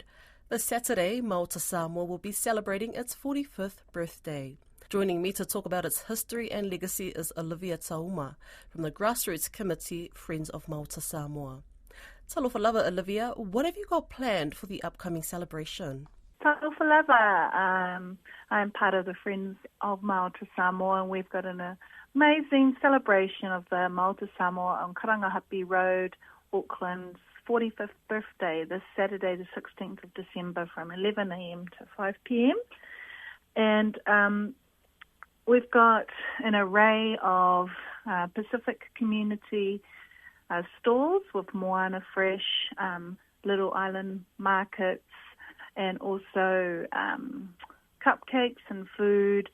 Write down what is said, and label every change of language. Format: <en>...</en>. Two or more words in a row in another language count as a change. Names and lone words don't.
<en>This Saturday, Maota Samoa will be celebrating its 45th birthday. Joining me to talk about its history and legacy is Olivia Tauma from the Grassroots Committee Friends of Maota Samoa.</en> <sm>Talofa lava,</sm> <en>Olivia, what have you got planned for the upcoming celebration?</en> <sm>Talofa lava,</sm> <en>I'm part of the Friends of Maota Samoa, and we've got an amazing celebration of the Maota Samoa on Karangahape Road, Auckland's 45th birthday this Saturday, the 16th of December, from 11 a.m. to 5 p.m. And we've got an array of Pacific community stores with Moana Fresh, Little Island markets, and also cupcakes and food.</en>